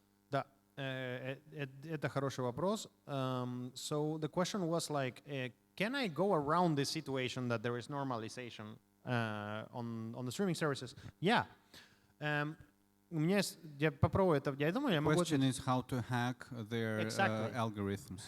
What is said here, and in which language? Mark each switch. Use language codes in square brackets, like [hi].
[ru] Да, это хороший вопрос. [en] So the question was like, can I go around this situation that there is normalization on the streaming services? Yeah. [ru] У меня есть, я попробую это, я думаю, я могу... [en] Question is how to hack their algorithms.